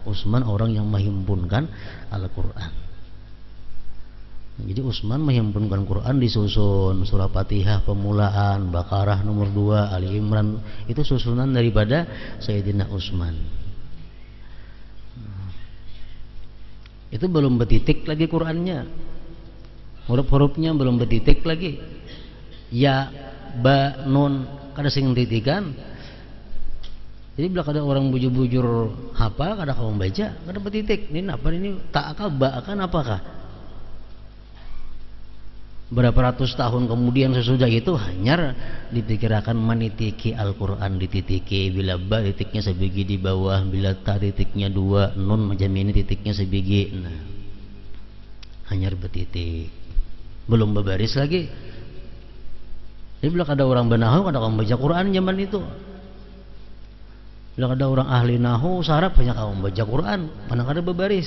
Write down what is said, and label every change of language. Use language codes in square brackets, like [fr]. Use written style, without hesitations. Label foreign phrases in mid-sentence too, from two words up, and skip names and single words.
[id] Utsman orang yang menghimpunkan Al-Quran. Jadi Utsman menghimpunkan Quran, disusun surah Fatihah pemulaan, Baqarah nomor 2, Ali Imran, itu susunan daripada Sayyidina Utsman. Itu belum bertitik lagi Qurannya, huruf-hurufnya belum bertitik lagi. [ar] Ya, ba, nun, [bjn] kada sing titikan. [id] Jadi bila ada orang bujur-bujur hafal, kada kamu baca, kada bertitik. Ini apa ini? Tak akal, ba akan apakah? Berapa ratus tahun kemudian sesudah itu hanya dipikirkan menitiki Al-Quran dititiki. Bila ba titiknya sebiji di bawah, bila ta titiknya 2, nun macam ini titiknya sebiji. Nah, hanya bertitik, belum berbaris lagi. Jadi bila ada orang benahu, kada kamu baca Quran zaman itu. Bila ada orang ahli nahu, saraf banyak kamu baca Quran, mana kada berbaris.